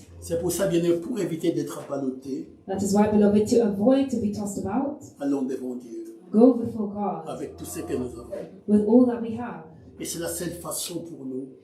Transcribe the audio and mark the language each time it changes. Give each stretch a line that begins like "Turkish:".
French: C'est pour ça, bien aimé, pour éviter d'être ballotté,
English: That is why, beloved, to avoid to be tossed about,
French: allons devant Dieu
English: go before God
French: avec tout ce que nous avons.
English: with all that we have.
French: Et c'est la seule façon pour nous